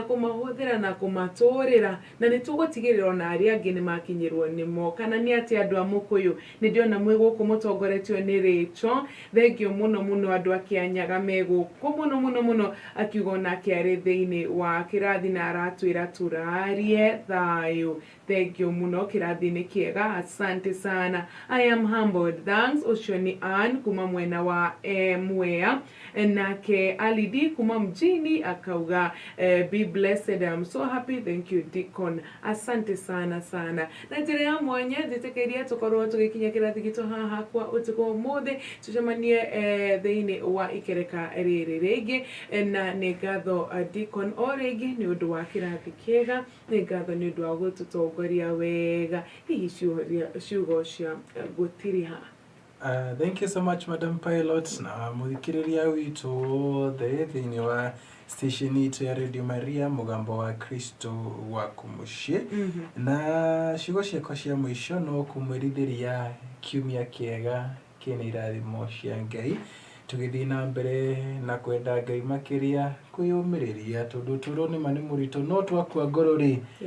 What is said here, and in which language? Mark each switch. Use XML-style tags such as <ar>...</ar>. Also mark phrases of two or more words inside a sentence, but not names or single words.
<ki>kumahuthira na kumaturira na ni tugutigirira ona aria angi ni makinyirwo nimo kana ni ati andu amukuyu ni ndiona mwiguku mutongoretio ni Rachel thengio muno andu akianyaga meguku muno akiuga nake ari thiini wa kirathi na aratwira turarie thayu thengio muno kirathi ni kiega</ki> <sw>asante sana</sw> <en>I am humbled</en> <ki>thanks ucio ni Ann kuma mwena wa Mwea nake Alidi kuma mjini akauga</ki> <en>be blessed I'm so happy thank you Deacon</en> <sw>asante sana</sw> <ki>na njira ya mwanya njitekeria tukorwo tugikinya kirathi gitu haha kwa utuko mothe tucemanie thiini wa ikereka riri ringi na ni ngatho Deacon origi ni undu wa kirathi kiega ni ngatho ni undu wa gututongoria wega hihi ciugo cia gutiri ha.</ki> <en>Thank you so much Madam Pilot</en> <ki>na muthikiriria witu thiini wa station itu ya Radio Maria mugambo wa Kristo waku mucii na ciugo ciakwa cia mwisho no kumwirithiria kiumia kiega kina irathimo cia Ngai tugithii na mbere na kwenda Ngai makiria kwiyumiriria tondu turo ni mani murito no twakua ngoro ri</ki>